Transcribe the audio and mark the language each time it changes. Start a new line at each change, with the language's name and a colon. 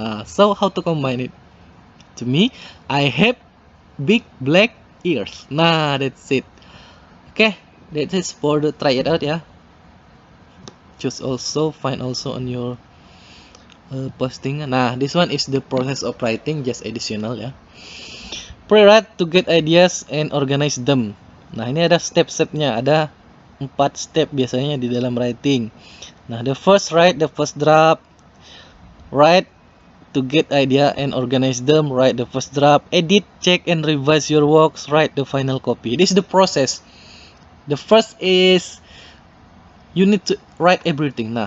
English: So how to combine it? To me, I have big black ears. Nah, that's it. Okay, that is for the try it out ya. Choose also, find also on your posting. Nah, this one is the process of writing, just additional ya. Pre-write to get ideas and organize them.
Indonesian: Nah, ini ada step-stepnya, ada 4 step biasanya di dalam writing.
English: Nah, the first write the first draft, write to get idea and organize them, write the first draft, edit, check and revise your works, write the final copy. This is the process. The first is you need to write everything.